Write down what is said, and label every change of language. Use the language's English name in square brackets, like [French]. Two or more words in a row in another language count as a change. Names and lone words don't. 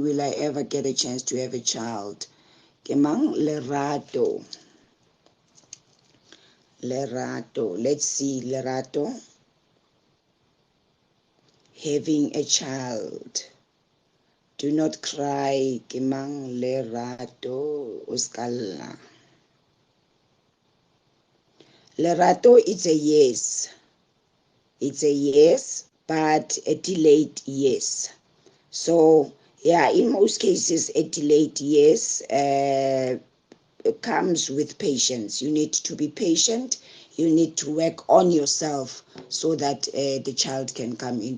[English] Will I ever get a chance to have a child? Kemang Lerato. Let's see, Lerato. Having a child. Do not cry. Kemang Lerato. Uskala. Lerato, it's a yes. It's a yes, but a delayed yes. So, yeah, in most cases, a delayed yes comes with patience. You need to be patient. You need to work on yourself so that the child can come in.